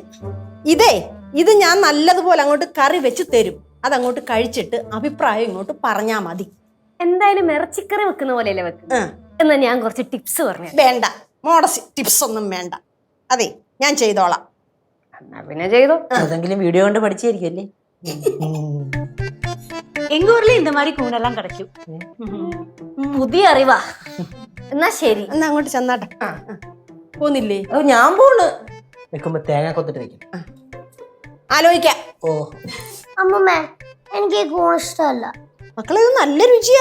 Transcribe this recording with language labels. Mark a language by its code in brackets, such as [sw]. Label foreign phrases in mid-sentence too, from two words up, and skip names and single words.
[ml] ഇത് ഞാൻ നല്ലതുപോലെ അങ്ങോട്ട് കറി വെച്ച് തരും. അതങ്ങോട്ട് കഴിച്ചിട്ട് അഭിപ്രായം ഇങ്ങോട്ട് പറഞ്ഞാ മതി. എന്തായാലും ഇറച്ചിക്കറി വെക്കുന്ന പോലെയല്ലേ വെക്കുന്നത്. എന്നാ ഞാൻ കുറച്ച് ടിപ്സ് പറഞ്ഞു. വേണ്ട, മോഡസ് ടിപ്സ് ഒന്നും വേണ്ട. അതെ, ഞാൻ ചെയ്തോളാം. എന്നാ പിന്നെ ചെയ്തു. ഏതെങ്കിലും വീഡിയോ കൊണ്ട് പഠിച്ചായിരിക്കല്ലേ? [ta] எங்க ஊர்ல இந்த மாதிரி கூணெல்லாம் கிடைக்கும். [ml] പുതിയ അറിവാ. എന്നാ ശരി, എന്നാ അങ്ങോട്ട് ചെന്നാട്ടെ. പോന്നില്ലേ? ഓ ഞാൻ പോണ്. വെക്കുമ്പോ തേങ്ങ കൊത്തിട്ട് വെക്കും. ആലോചിക്കാം. ഓ അമ്മൂമ്മേ, എനിക്ക് ഈ കൂൺ ഇഷ്ടമല്ല. മക്കളെ, ഇത് നല്ല രുചിയാ.